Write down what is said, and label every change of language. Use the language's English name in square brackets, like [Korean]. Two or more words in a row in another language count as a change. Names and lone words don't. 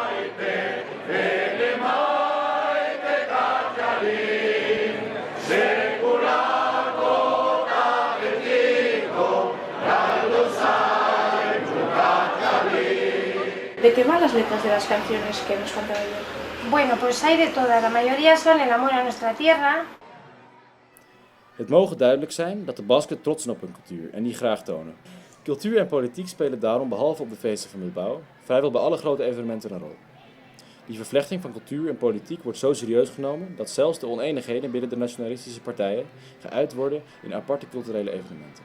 [Spanish] ¿De qué van las letras de las canciones que nos cantan ayer? Bueno, pues hay de todas. La mayoría son el amor a nuestra tierra. [Dutch] Het mogen duidelijk zijn dat de Basken trots zijn op hun cultuur en die graag tonen. Cultuur en politiek spelen daarom behalve op de feesten van Bilbao vrijwel bij alle grote evenementen een rol. Die vervlechting van cultuur en politiek wordt zo serieus genomen dat zelfs de oneenigheden binnen de nationalistische partijen geuit worden in aparte culturele evenementen.